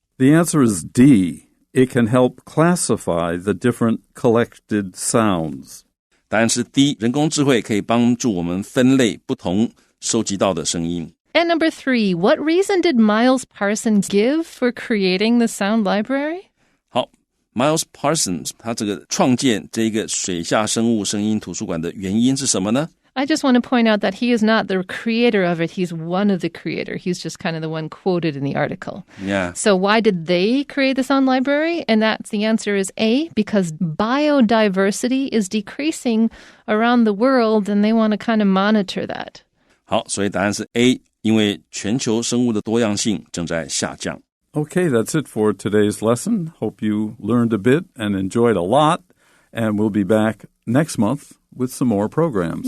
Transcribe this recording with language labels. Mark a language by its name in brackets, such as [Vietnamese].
[English] The answer is D. It can help classify the different collected sounds. [Chinese] 答案是 D， 人工智慧可以帮助我们分类不同收集到的声音。 [English] And number 3, what reason did Miles Parsons give for creating the sound library? [Chinese] 好 Miles Parsons 他这个创建这个水下生物声音图书馆的原因是什么呢？ [English] I just want to point out that he is not the creator of it. He's one of the creators. He's just kind of the one quoted in the article. Yeah. So why did they create the sound library? And the answer is A, because biodiversity is decreasing around the world and they want to kind of monitor that. [Chinese] 好，所以答案是 A， 因为全球生物的多样性正在下降。 [English] Okay, that's it for today's lesson. Hope you learned a bit and enjoyed a lot. And we'll be back next month with some more programs.